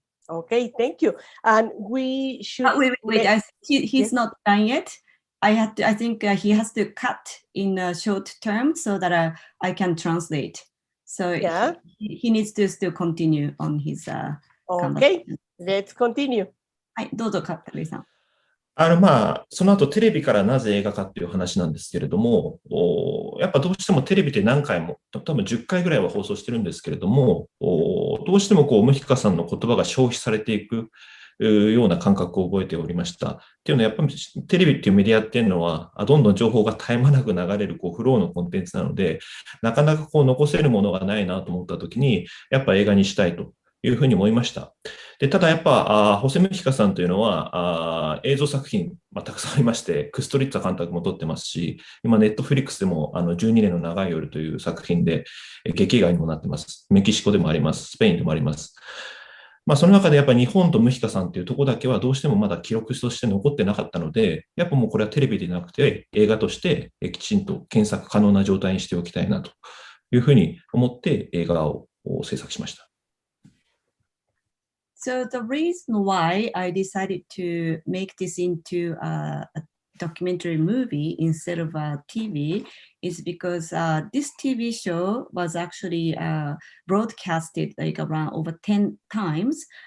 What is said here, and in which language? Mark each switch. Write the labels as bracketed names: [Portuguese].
[English] Okay, thank you. And we should wait. He's not done yet. I think he has to cut in a short term so that I can translate. So yeah. he needs to still continue on his Okay, let's continue. [Japanese] はい、どうぞ、カッタリさん。その後テレビからなぜ映画かっていう話なんですけれども、やっぱどうしてもテレビで何回も、多分10回ぐらいは放送してるんですけれども、どうしてもムヒカさんの言葉が消費されていくような感覚を覚えておりました。っていうのはやっぱりテレビっていうメディアっていうのは、どんどん情報が絶え間なく流れるフローのコンテンツなので、なかなか残せるものがないなと思ったときに、やっぱ映画にしたいというふうに思いました。で、ただやっぱ、ホセムヒカさんというのは、映像作品、たくさんありまして、クストリッツァ監督も撮ってますし、今、ネットフリックスでも、12年の長い夜という作品で、劇映画にもなってます。メキシコでもあります。スペインでもあります。その中でやっぱ日本とムヒカさんというところだけはどうしてもまだ記録として残ってなかったので、やっぱもうこれはテレビでなくて、映画としてきちんと検索可能な状態にしておきたいなというふうに思って映画を制作しました。 [English] So the reason why I decided to make this into a documentary movie instead of a TV is because this TV show was actually broadcasted like around over 10 times.